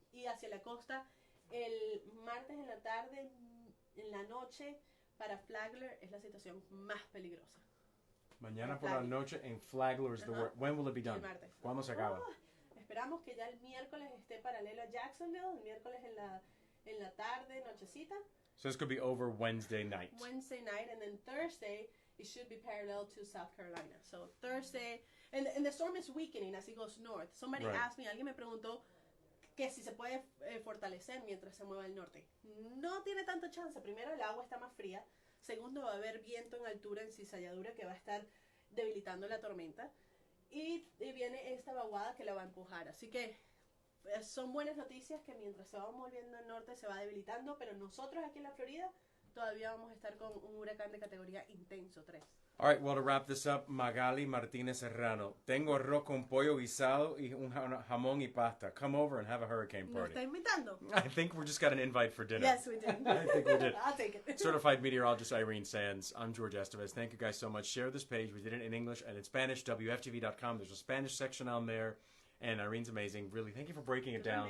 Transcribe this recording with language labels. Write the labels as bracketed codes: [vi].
[es] Y hacia la costa el martes en la tarde, en la noche, para Flagler es la situación más peligrosa. Mañana por la noche en Flagler [en] is the word. When will it be done? [es] El martes. ¿Cuándo se acaba? Esperamos que ya el miércoles esté paralelo a Jacksonville, el miércoles en la tarde, nochecita. [en] So this could be over Wednesday night. Wednesday night, and then Thursday it should be parallel to South Carolina. So Thursday, and the storm is weakening as it goes north. Somebody asked me, [es] alguien me preguntó que si se puede fortalecer mientras se mueva al norte. No tiene tanta chance. Primero, el agua está más fría. Segundo, va a haber viento en altura, en cizalladura, que va a estar debilitando la tormenta. Y viene esta vaguada que la va a empujar. Así que son buenas noticias que mientras se va moviendo al norte se va debilitando. Pero nosotros aquí en la Florida todavía vamos a estar con un huracán de categoría intenso 3. [en] All right, well, to wrap this up, Magali Martínez Serrano. [es] Tengo arroz con pollo guisado y un jamón y pasta. [en] Come over and have a hurricane party. [es] ¿Nos está invitando? [en] I think we just got an invite for dinner. Yes, we did. I think we did. I'll take it. Certified meteorologist Irene Sands. I'm Jorge Estevez. Thank you guys so much. Share this page. We did it in English and in Spanish. WFTV.com. There's a Spanish section on there. And Irene's amazing. Really, thank you for breaking it down.